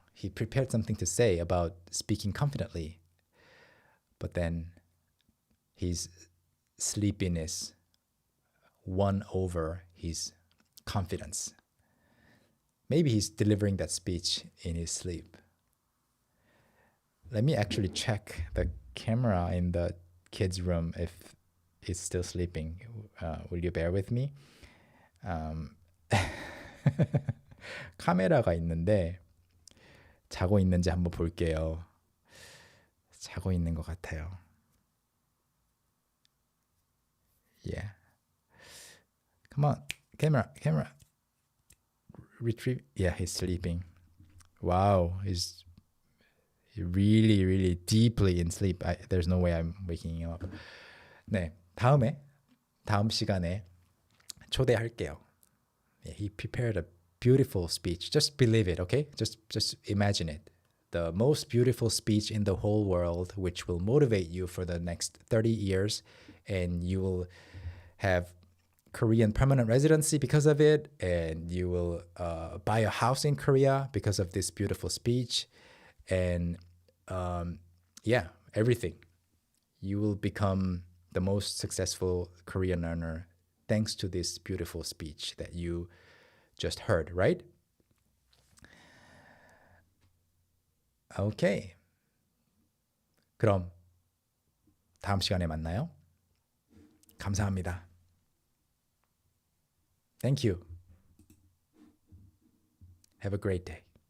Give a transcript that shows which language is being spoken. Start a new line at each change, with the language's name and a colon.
English: He prepared something to say about speaking confidently. But then his sleepiness won over his confidence. Maybe he's delivering that speech in his sleep. Let me actually check the camera in the kids' room if it's still sleeping. Will you bear with me?
Korean: 카메라가 있는데 자고 있는지 한번 볼게요. 자고 있는 것 같아요.
English: Yeah. Come on, camera. Retrieve. Yeah, he's sleeping. Wow, he's really, really deeply in sleep. There's no way I'm waking him up.
Korean: 네, 다음 시간에 초대할게요.
English: Yeah, he prepared a beautiful speech. Just believe it, okay? Just imagine it. The most beautiful speech in the whole world, which will motivate you for the next 30 years, and you will have Korean permanent residency because of it, and you will buy a house in Korea because of this beautiful speech, and yeah, everything. You will become the most successful Korean learner thanks to this beautiful speech that you just heard, right? Okay.
Korean: 그럼 다음 시간에 만나요. 감사합니다.
English: Thank you. Have a great day.